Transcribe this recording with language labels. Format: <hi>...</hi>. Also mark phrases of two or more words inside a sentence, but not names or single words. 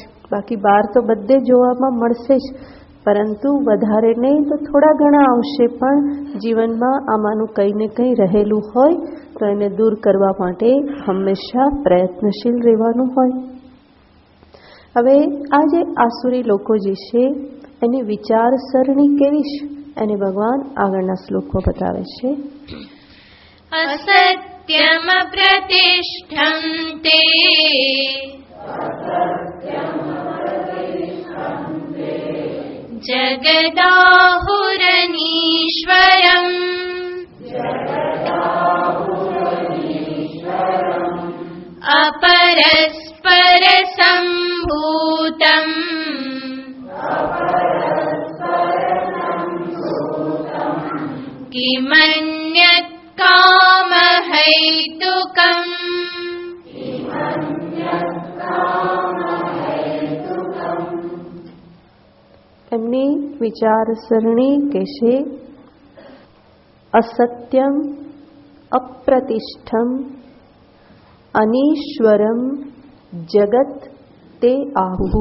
<gu>બાકી બહાર તો બધે જોવામાં મળશે જ, પરંતુ વધારે નહીં તો થોડા ઘણા અંશે પણ જીવનમાં આમાંનું કંઈ ને કંઈ રહેલું હોય તો એને દૂર કરવા માટે હંમેશા પ્રયત્નશીલ રહેવાનું હોય. હવે આ જે આસુરી લોકો જે છે એની વિચારસરણી કેવી છે એને ભગવાન આગળના શ્લોકો બતાવે છે.</gu> <sa>असत्यम प्रतिष्ठं ते जगदाहुरनीश्वरम् अपरस्पर सम्भूतम् किमन्यत् कामहैतुकम्.</sa> <gu>એમની વિચારસરણી કહેશે</gu> <sa>અસત્યમ અપ્રતિષ્ઠમ અનીશ્વરમ જગત તે આહુ.</sa>